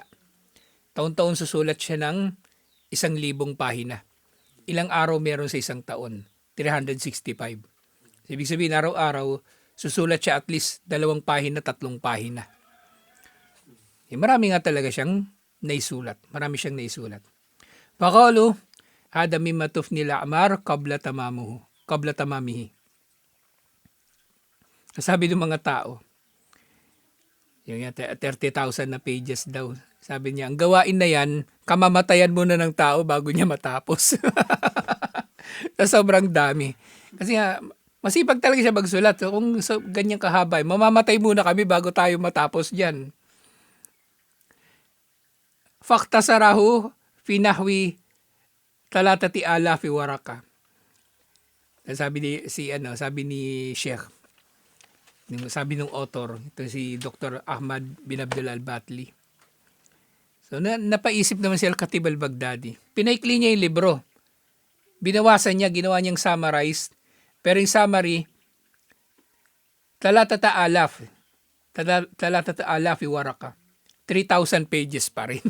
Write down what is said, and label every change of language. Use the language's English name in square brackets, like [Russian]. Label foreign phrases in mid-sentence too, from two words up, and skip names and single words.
[Filipino] Taon-taon susulat siya ng 1,000 pahina. Ilang araw meron sa isang taon? 365. Ibig sabihin, araw-araw, susulat siya [English] at least [Filipino] 2 pahina, 3 pahina. Marami nga talaga siyang naisulat. [Arabic] فقالوا هذا مما تفني الأعمار قبل تمامه. [Filipino] Sabi ng mga tao, yung 30,000 na pages daw. Sabi niya, ang gawain na yan, kamamatayan muna ng tao bago niya matapos. Sobrang dami. Kasi nga, masipag talaga siya magsulat. So, kung ganyan kahaba, mamamatay muna kami bago tayo matapos dyan. [Arabic] فاختصره في نحو 3,000 ورقة. [Filipino] Sabi ni Sheikh, sabi ng author, ito si Dr. Ahmad bin Abdul al-Batli. So napaisip naman si Al-Khatib al-Baghdadi. Pinaikli niya yung libro. Binawasan niya, ginawa niyang summarized. Pero yung summary, 3,000 waraka. 3,000 pages pa rin.